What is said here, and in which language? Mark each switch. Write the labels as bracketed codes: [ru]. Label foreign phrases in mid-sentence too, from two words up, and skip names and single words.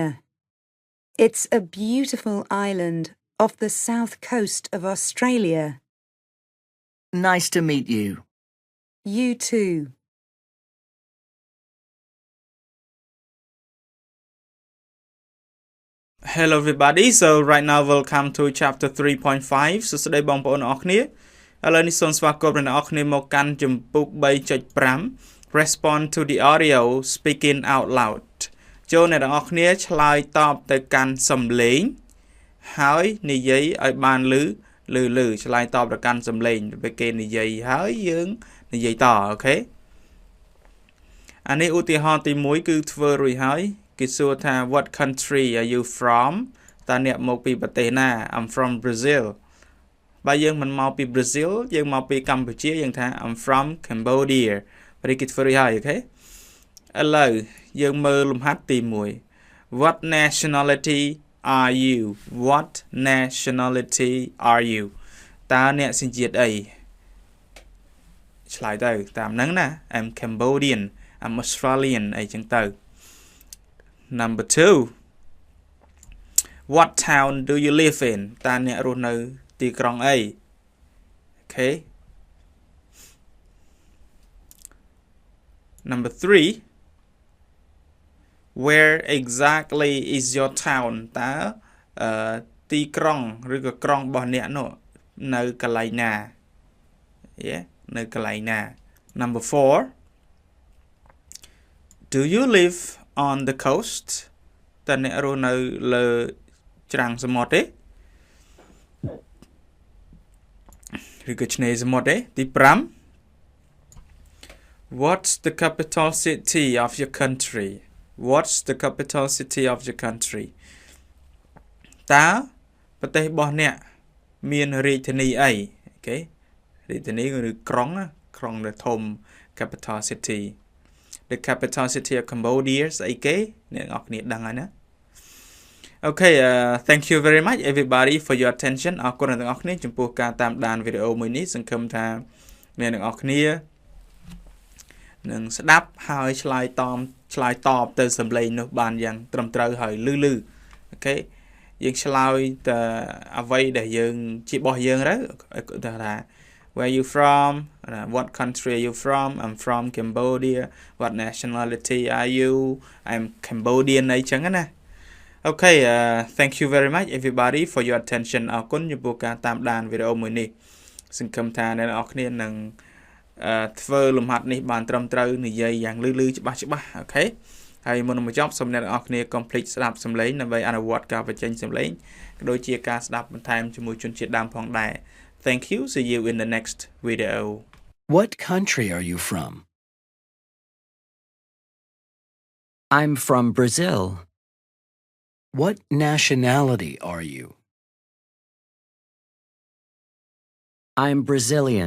[en] It's a beautiful island off the south coast of Australia. Nice to meet you. You too. Hello everybody so right now welcome to chapter 3.5 [km] សួស្តីបងប្អូនអរគ្នាឥឡូវនេះសូមស្វាគមន៍អ្នកនរគ្នាមកកាន់ជំពូក 3.5 [en] Respond to the audio speaking out [km] loud ចូលអ្នកនរគ្នាឆ្លើយតបទៅកាន់សំឡេងហើយនិយាយឲ្យបានលឺឆ្លើយតបទៅកាន់សំឡេងពេល គេនិយាយហើយយើងនិយាយតអូខេអានេះឧទាហរណ៍ទី1គឺធ្វើរួចហើយគេ សួរថា [en] What country are you from [km] តើអ្នកមកពីប្រទេសណា [en] I'm from Brazil [km] បើយើងមិនមកពី Brazil យើងមកពីកម្ពុជាយើងថា [en] I'm from Cambodia [km] ពេលគេធ្វើរួចហើយអូខេឥឡូវយើងមើលលំហាត់ទី1 [en] What nationality are you What nationality are you [km] តើអ្នកសញ្ជាតិអី ឆ្លើយទៅតាមហ្នឹងណា [en] I'm Cambodian I'm Australian [km] អីចឹងទៅ [en] Number 2 What town do you live in [km] តើអ្នករស់នៅទីក្រុងអី Okay [en] Number 3 Where exactly is your town [km] តើទីក្រុងឬក៏ក្រុងរបស់អ្នកនោះនៅកន្លែងណា Yeah នៅកន្លែងណា [en] Number 4 Do you live on the coast [km] តើអ្នករស់នៅលើច្រាំងសមុទ្រទេ ឬក៏ឆ្នេរសមុទ្រទេទី5 [en] What's the capital city of your country [km] What's the [en] capital city of your country តើប្រទេសរបស់អ្នកមានរាជធានីអីអូខេរាជធានីឬក្រុងដែលធំ capital city The capital city of Cambodia [km] ស្អីគេ អ្នកនរគ្នាដឹងហើយណា [en] Okay thank you very much everybody for your attention [km] អរគុណអ្នកទាំងអស់គ្នាចំពោះការតាមដានវីដេអូមួយនេះសង្ឃឹមថាអ្នកទាំងអស់គ្នានឹងស្ដាប់ហើយ ឆ្លើយតបទៅសំឡេងនោះបានយ៉ាងត្រឹមត្រូវហើយលឺអូខេយើងឆ្លើយតែអ្វីដែលយើងជារបស់យើងទៅថា [en] where you from what country are you from I'm from Cambodia what nationality are you I'm Cambodian [km] អីចឹងណា [en] Okay thank you very much everybody for your attention [km] អរគុណចំពោះការតាមដានវីដេអូមួយនេះសង្ឃឹមថាអ្នកនរគ្នានឹងធ្វើលំហាត់នេះបានត្រឹមត្រូវនិយាយយ៉ាងលឺច្បាស់អូខេហើយមុននឹងបញ្ចប់សូមអ្នកនរគ្នា complete ស្ដាប់សំឡេងដើម្បីអនុវត្តការបញ្ចេញសំឡេងក៏ដូចជាការស្ដាប់បន្ថែមជាមួយជនជាតិដើមផងដែរ [en] Thank you see you in the next video What country are you from? I'm from Brazil. What nationality are you? I'm Brazilian.